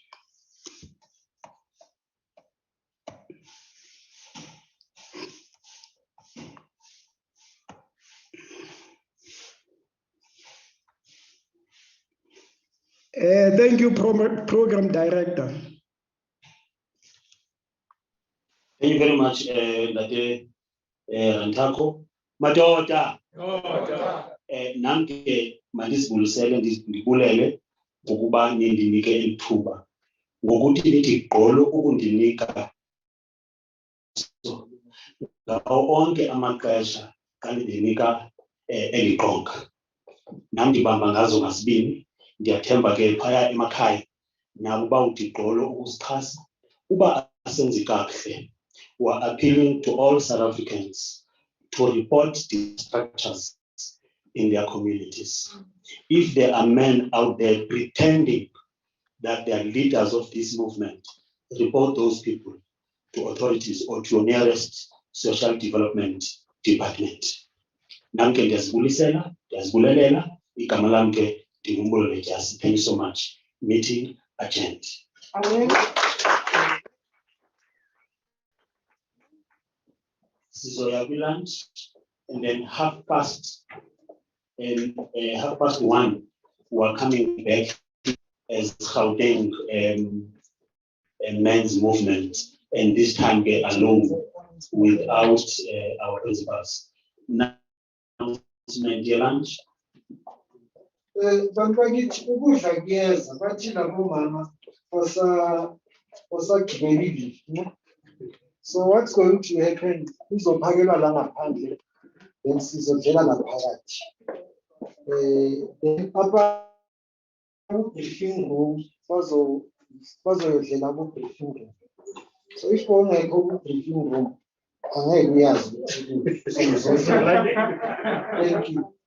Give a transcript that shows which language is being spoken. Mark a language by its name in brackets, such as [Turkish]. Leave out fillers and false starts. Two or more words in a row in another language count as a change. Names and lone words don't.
[English] Thank you, Program Director. Thank you very much, Late Rantako. Madota. [Xhosa] Namke mandisibulisele ndibulele ngokuba nindinike ithuba ngokuthi nithi gqolo ukundinika ngawo onke amaxesha xa nindinika eli qonga. Nam ndibamba ngazo ngasibini. Ndiyathemba ke phaya emakhaya nabo bawuthi gqolo ukusixhasa. Uba asenzi kakuhle, [English] we are appealing to all South Africans to report the structures in their communities. If there are men out there pretending that they are leaders of this movement, report those people to authorities or to your nearest social development department. [Xhosa] Namke ndiyazibulelela, igama lam ke ndingumbulelo Lechesa. [English] Thank you so much. Meeting adjourned. Sizoya lunch, and then 1:30, we are coming back as Gauteng men's movement, and this time we are alone without our principals. Now, dear lunch. [Zulu] Bantu ukudla kuyeza bathi labo mama osagibelile. [English] So what's going to happen? [Zulu] Uzophakelwa la ngaphandle then sizodlela ngaphakathi. Then apa [English] briefing room [Zulu] bazoyodlela ku [English] briefing room. So if [Zulu] ungekho ku [English] briefing room [Zulu] angeke uyazi ukuthi. [English] Thank you.